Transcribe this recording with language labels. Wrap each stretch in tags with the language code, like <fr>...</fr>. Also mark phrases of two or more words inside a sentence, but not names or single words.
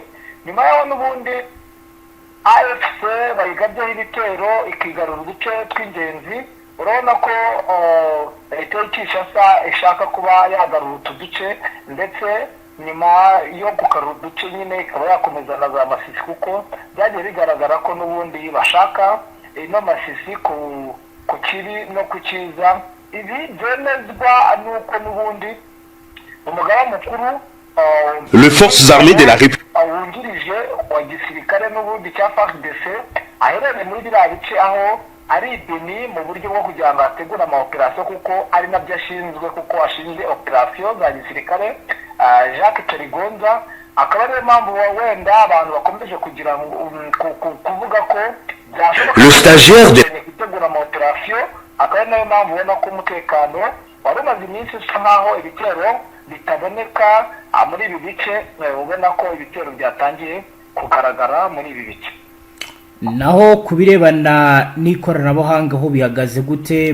<rw>Nyuma yaho n'ubundi AFC bayigabyeho ibitero ikigarura uduce tw'ingenzi, urabona ko leta y'Kinshasa ishaka kuba yagarura utu duce, ndetse nyuma yo gukarura uduce nyine ikaba yakomeza na za Masisi, kuko byagiye bigaragara ko n'ubundi bashaka ino Masisi ku kibi no ku cyiza. Ibi byemezwa nuko n'ubundi umugaba mukuru</rw> <fr>les forces armées de la République</fr> <rw>wungirije wa gisirikare n'ubundi cya Fardc aherereye muri biriya bice, aho ari Beni mu buryo bwo kugira ngo ategure amaoperasiyo, kuko ari nabyo ashinzwe, kuko ashinzwe operasiyo za gisirikare. Jacques Terigonza akaba ariyo mpamvu wenda abantu bakomeje kugira kuvuga ko</rw> <fr>le stagiaire de</fr> <rw>gutegura amaoperasiyo, akaba ari nayo mpamvu ubona ko umutekano wari umaze iminsi usa nkaho ibitero bitaboneka muri ibi bice, ubona ko ibitero byatangiye kugaragara muri ibi bice. Naho kubirebana n'ikoranabuhanga ho bihagaze gute?</rw>